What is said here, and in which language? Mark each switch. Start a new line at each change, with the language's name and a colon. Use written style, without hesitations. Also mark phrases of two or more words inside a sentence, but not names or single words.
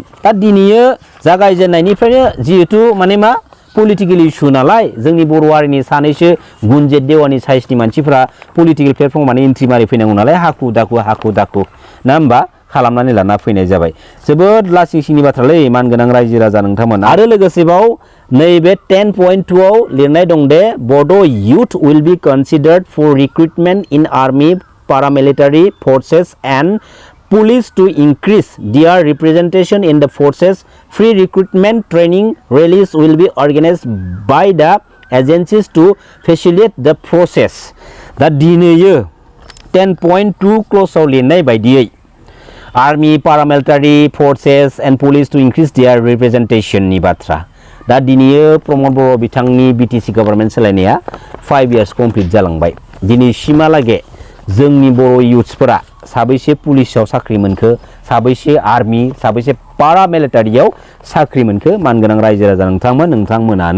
Bodo: दा दिनैयो जागायजेननायनिफ्रायनो जिहेथु माने मा
English: political issue
Bodo: नालाय जोंनि बर' हारिनि सानैसो गुनजेत देवानि साइसनि मानसिफ्रा
English: political platform
Bodo: माने एन्ट्रि मारि फैनांगौ नालाय हाखु दाखु ना होमबा खालामनानै लाना फैनाय जाबाय। जोबोद लासिंसिंनि बाथ्रालै मानगोनां रायजो राजा नोंथांमोन आरो लोगोसेबाव नैबे 10.2 आव लिरनाय दं दे बड'
English: youth will be considered for recruitment in army paramilitary forces and police to increase their representation in the forces. Free recruitment training rallies will be organized by the agencies to facilitate the process.
Bodo: दा दिनैयो 10.2 क्ल'जआव लिरनाय बायदियै
English: army paramilitary forces and police to increase their representation
Bodo: नि बाथ्रा दा दिनैयो प्रमद बर' बिथांनि BTC गभर्नमेन्ट सोलायनाया
English: 5 years complete
Bodo: जालांबाय दिनैसिमहालागै जोंनि बर' युथ्सफोरा साबैसे पुलिसाव साख्रि मोनखो साबैसे आर्मी साबैसे पारामिलिटारियाव साख्रि मोनखो मानगोनां रायजो राजा नोंथांमोनानो